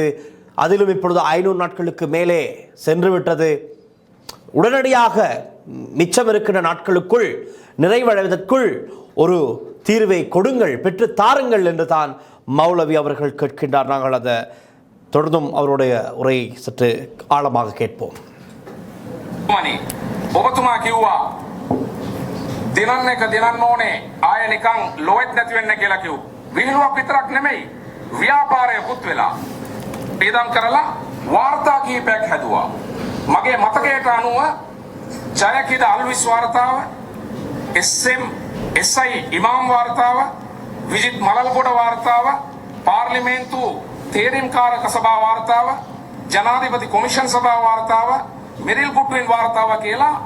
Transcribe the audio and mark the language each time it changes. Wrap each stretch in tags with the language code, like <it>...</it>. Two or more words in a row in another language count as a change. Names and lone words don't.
<ta>அதிலும் இப்பொழுது 500 நாட்களுக்கு மேலே சென்றுவிட்டது. உடனடியாக மிச்சம் இருக்கின்ற நாட்களுக்குள் நிறைவடைவதற்குள் ஒரு தீர்வை கொடுங்கள், பெற்று தாருங்கள் என்று தான் மௌலவி அவர்கள் கேட்கின்றார். நாங்கள் அதை தொடர்ந்தும் அவருடைய உரை சற்று ஆழமாக கேட்போம்.</ta> <si>ඔබතුමා කිව්වා දිනන්න එක දිනන්න ඕනේ ආය නිකන් ලොවෙත් නැති වෙන්න කියලා කිව්වා. විහිළුවක් විතරක් නෙමෙයි ව්‍යාපාරයකුත් වෙලා ඉදම් කරලා වාර්තා කීපයක් හැදුවා. මගේ මතකයට අනුව ජයකිද අල්විස් වාර්තාව, SI ඉමාම් වාර්තාව, විජිත් මලල්ගොඩ වාර්තාව, පාර්ලිමේන්තු තේරීම්කාරක සභා වාර්තාව, ජනාධිපති කොමිෂන් සභා වාර්තාව, මෙරිල් කුට්වෙන් වාර්තාව කියලා</si>